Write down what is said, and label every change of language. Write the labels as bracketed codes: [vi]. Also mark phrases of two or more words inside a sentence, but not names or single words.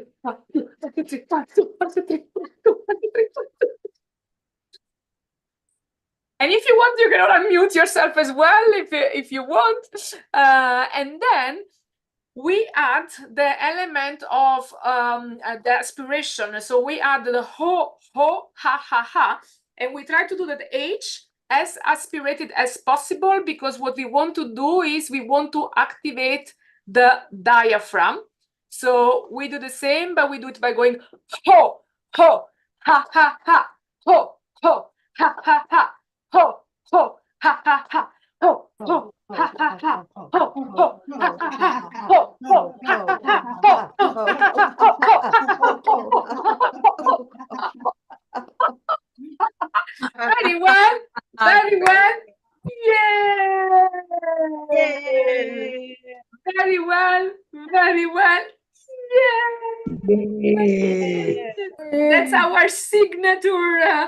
[en] 1, 2, 1, 2, 3. 1, 2, 1, 2, 3. 1, 2, 1, 2, 3. And if you want, you can unmute yourself as well if you want. And then we add the element of the aspiration. So we add the ho, ho, ha, ha, ha. And we try to do that H as aspirated as possible, because what we want to do is we want to activate the diaphragm. So we do the same, but we do it by going ho, ho, ha, ha, ha, ho, ho, ha, ha, ha. Ho, ho, ha, ha, ha, ho, ho, ha, ha, ha, ho, ho, ha, ha, ha, ho, ho, ha, ha, ha, ho. Very well, very well. Yeah. Very well, very well. Yeah. That's our signature.